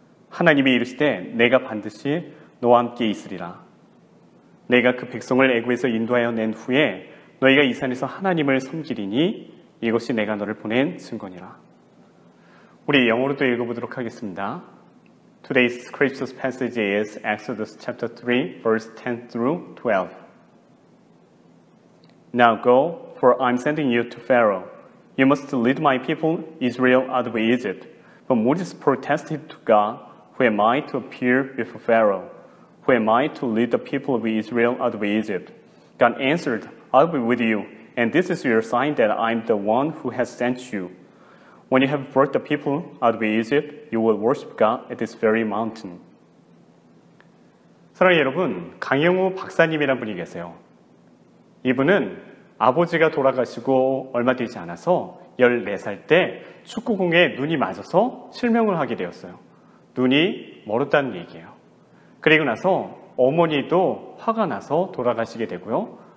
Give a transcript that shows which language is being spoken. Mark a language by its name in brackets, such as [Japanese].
[Korean] 하나님이 이르시되 내가 반드시 너와 함께 있으리라. 내가 그 백성을 애굽에서 인도하여 낸 후에 너희가 이 산에서 하나님을 섬기리니 이것이 내가 너를 보낸 증거니라. 우리 영어로도 읽어보도록 하겠습니다. [English] Today's scripture passage is Exodus chapter 3, verse 10 through 12. Now go, for I'm sending you to Pharaoh. You must lead my people Israel out of Egypt. But Moses protested to God, Who am I to appear before Pharaoh? Who am I to lead the people of Israel out of Egypt? God answered, I'll be with you, and this is your sign that I'm the one who has sent you. When you have brought the people out of Egypt, you will worship God at this very mountain. [Korean] 사랑하는 여러분, 강영우 박사님이라는 분이 계세요. 이분은 아버지가 돌아가시고 얼마 되지 않아서 14살 때 축구공에 눈이 맞아서 실명을 하게 되었어요. 눈이 멀었다는 얘기예요. 그리고 나서 어머니도 화가 나서 돌아가시게 되고요.